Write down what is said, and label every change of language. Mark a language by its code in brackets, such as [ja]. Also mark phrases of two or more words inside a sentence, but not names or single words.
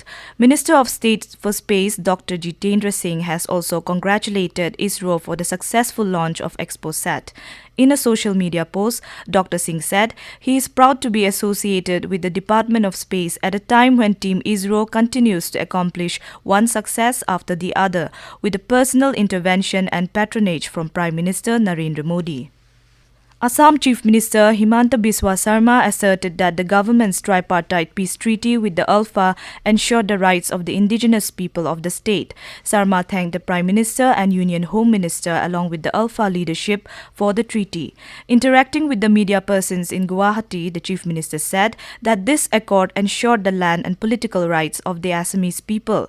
[en] Minister of State for Space Dr. Jitendra Singh has also congratulated ISRO for the successful launch of XPOSat. In a social media post, Dr. Singh said he is proud to be associated with the Department of Space at a time when Team ISRO continues to accomplish one success after the other, with the personal intervention and patronage from Prime Minister Narendra Modi. Assam Chief Minister Himanta Biswa Sarma asserted that the government's tripartite peace treaty with the ULFA ensured the rights of the indigenous people of the state. Sarma thanked the Prime Minister and Union Home Minister along with the ULFA leadership for the treaty. Interacting with the media persons in Guwahati, the Chief Minister said that this accord ensured the land and political rights of the Assamese people.